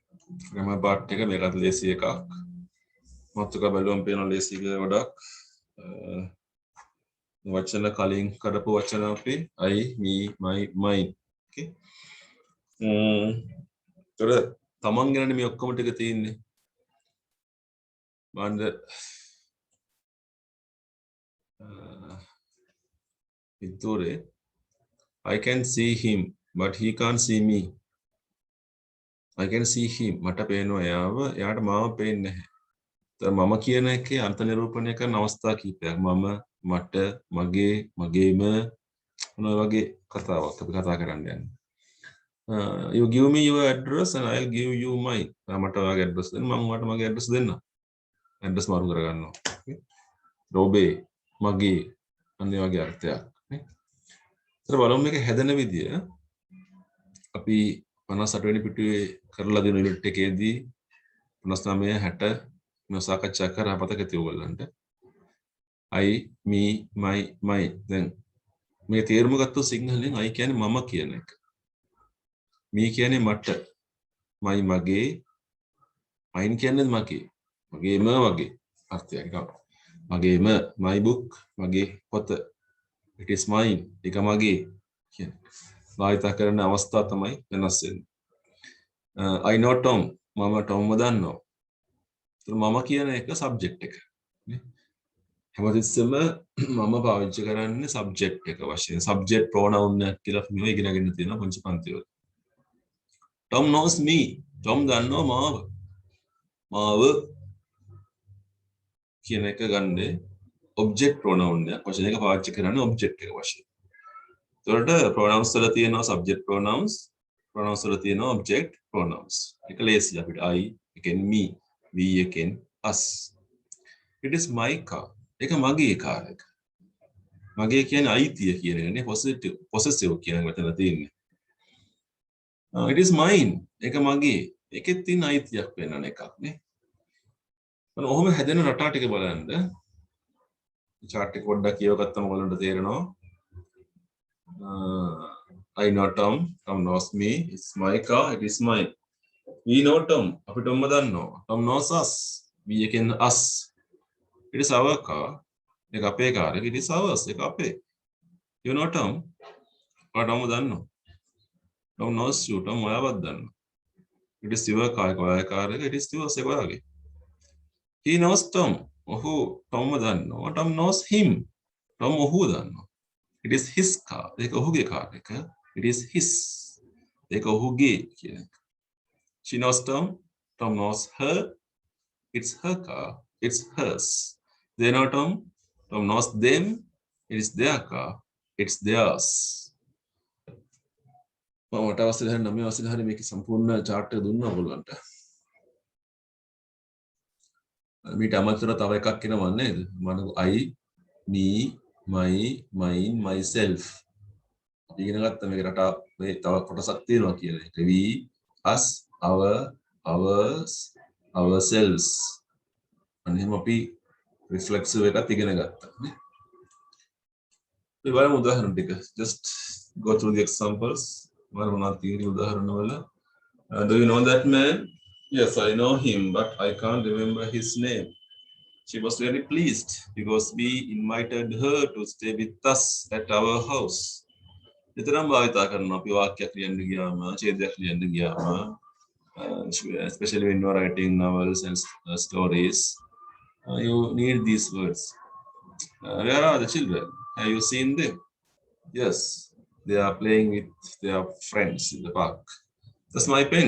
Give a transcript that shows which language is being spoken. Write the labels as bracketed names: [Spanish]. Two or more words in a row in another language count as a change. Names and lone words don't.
[English] grammar part [Sinhala] එක මේකත් ලේසි එකක්. මාතෘකා බැලුවම පේන ලේසි කියලා ගොඩක්. වචන කලින් කරපු වචන අපි [English] I, me, my, mine. Okay. [Sinhala] තොර තමන් ගැනනේ මේ ඔක්කොම ටික තියෙන්නේ. මන්ද පිටුරේ [English] I can see him but he can't see me. I can see him [Sinhala] මට පේනවා එයාව එයාට මාව පේන්නේ නැහැ. මම කියන එකේ අර්ථ නිරූපණය කරන අවස්ථා කීපයක්. මම, මට, මගේ, මගේම මොන වගේ කතාවක් අපි කතා කරන්න යන්නේ. [English] You give me your address and I'll give you mine. [Sinhala] මට ඔයාගේ address දෙන්න මම ඔයාලට මගේ address දෙන්න. address මාරු කරගන්නවා. ඔබේ, මගේ අන්න ඒ වගේ අර්ථයක්. නේ. ඒතර බලමු මේක හැදෙන විදිය. අපි 58 වෙනි පිටුවේ කරලා දෙන යුනිට් එකේදී 59 60 මේ සාකච්ඡා කරා පතක තියෝගලන්ට [English] I, me, my, mine. [Sinhala] දැන් මේ තේරුම ගත්තොත් සිංහලෙන් I කියන්නේ මම කියන එක. me කියන්නේ මට. my මගේ. mine කියන්නේ මගේ. මගේම වගේ අර්ථයක් ගන්න. මගේම [English] my book [Sinhala] මගේ පොත. [English] it is mine. [Sinhala] ඒක මගේ කියන්නේ. භාවිත කරන අවස්ථා තමයි වෙනස් වෙන්නේ. [English] I know Tom. [Sinhala] මම ටොම්ව දන්නවා. මම කියන එක සබ්ජෙක්ට් එක. හැමතිස්සෙම මම පාවිච්චි කරන්නේ සබ්ජෙක්ට් එක වශයෙන්. [English] subject pronoun [Sinhala] එක කියලා මේව ඉගෙනගෙන තියෙනවා පොන්චි පන්තිවල. [English] Tom knows me. [Sinhala] Tom දන්නවා මාව. මාව කියන එක ගන්නේ [English] object pronoun [Sinhala] එක වශයෙන් එක පාවිච්චි කරන්නේ ඔබ්ජෙක්ට් එක වශයෙන්. ඒකට ප්‍රොනවුන්ස් වල තියෙනවා [English] subject pronouns, [Sinhala] ප්‍රොනවුන්ස් වල තියෙනවා [English] object pronouns. [Sinhala] ඒක ලේසි අපිට I එකෙන් me, we එකෙන් us. [English] It is my car. [Sinhala] ඒක මගේ කාර් එක. මගේ කියන්නේ අයිතිය කියන එකනේ possessive කියන වචන තියෙන්නේ. [English] It is mine. [Sinhala] ඒක මගේ. ඒකෙත් තියෙන අයිතියක් වෙනන එකක් නේ. මම ඔහොම හැදෙන රටා ටික බලන්න. chart එක පොඩ්ඩක් කියවගත්තම ඔයගොල්ලන්ට තේරෙනවා. [English] I know Tom. Tom knows me. It's my car. It is mine. We know Tom. [Sinhala] අපි Tom දන්නවා. [English] Tom knows us. We again us. It is our car. [Sinhala] ඒක අපේ කාර් එක. [English] It is ours. [Sinhala] ඒක අපේ. [English] You know Tom. [Sinhala] ඔයා Tom දන්නවා. [English] Tom knows you. [Sinhala] Tom ඔයාවත් දන්නවා. [English] It is your car. [Sinhala] ඔයාගේ කාර් එක. [English] It is yours. [Sinhala] ඒක ඔයාගේ. [English] He knows Tom. [Sinhala] ඔහු Tom දන්නවා. [English] Tom knows him. [Sinhala] Tom ඔහු දන්නවා. [English] It is his car. [Sinhala] ඒක ඔහුගේ කාර් එක. [English] It is his. [Sinhala] ඒක ඔහුගේ කියන එක. [English] She knows Tom. Tom knows her. It's her car. It's hers. They know Tom. Tom knows them. It is their car. It's theirs. [Sinhala] මම වට අවශ්‍ය නැහැ 9 අවශ්‍ය නැහැ මේකේ සම්පූර්ණ chart එක දුන්නා ඔයගොල්ලන්ට. මීට අමතරව තව එකක් එනවා නේද? [English] මම I, me, my, mine, myself. [Sinhala] අපි ඉගෙන ගත්ත මේක රටා මේ තව කොටසක් තියෙනවා කියන එක. [English] We, us, our, ours, ourselves. [Sinhala] අනිත් අපි reflexive එකත් ඉගෙන ගත්තා නේ. අපි බලමු උදාහරණ ටික. [English] Just go through the examples. [Sinhala] බලමු මොනවද තියෙන්නේ උදාහරණ වල. [English] Do you know that man? Yes, I know him, but I can't remember his name. She was very pleased because we invited her to stay with us at our house. [Sinhala] විතරම් භාවිතා කරනවා අපි වාක්‍යයක් ලියන්න ගියාම, ඡේදයක් ලියන්න ගියාම, [English] especially when you are writing novels and stories, you need these words. Where are the children? Have you seen them? Yes, they are playing with their friends in the park. That's my pen.